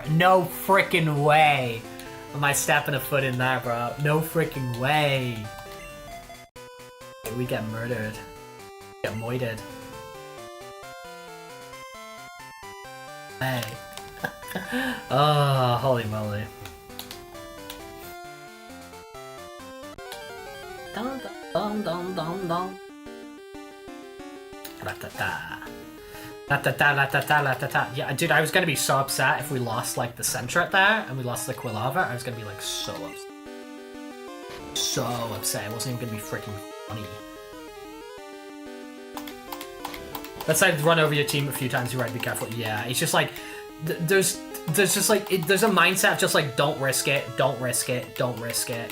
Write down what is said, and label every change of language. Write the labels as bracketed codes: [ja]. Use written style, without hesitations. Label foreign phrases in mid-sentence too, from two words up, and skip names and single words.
[en] No frickin' way. Am I stepping a foot in there, bro? No freaking way. We get murdered. We get moited. Hey. Oh, holy moly. Dun dun dun dun dun. La-ta-ta. La-ta-ta, la-ta-ta, la-ta-ta. Yeah, dude, I was gonna be so upset if we lost, like, the Sentret there, and we lost the Quilava. I was gonna be, like, so upset. So upset. It wasn't even gonna be freaking funny. Let's say run over your team a few times, you're right, be careful. Yeah, it's just, like, there's just, like, there's a mindset of just, like, don't risk it, don't risk it, don't risk it.